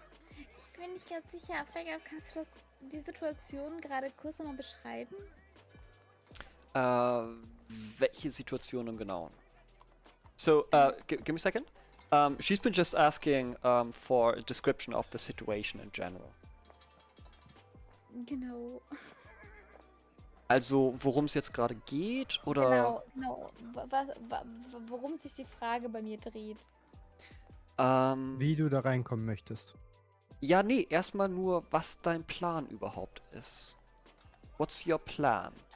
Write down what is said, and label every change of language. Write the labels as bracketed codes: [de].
[de] Ich bin nicht ganz sicher. Fäger, kannst du die Situation gerade kurz nochmal beschreiben? Welche Situation im Genauen? [en] So, give me a second. She's been just asking for a description of the situation in general. [de] Genau. Also, worum es jetzt gerade geht, oder? Genau. Worum sich die Frage bei mir dreht. Wie du da reinkommen möchtest. Ja, nee, erstmal nur, was dein Plan überhaupt ist. [en] What's your plan?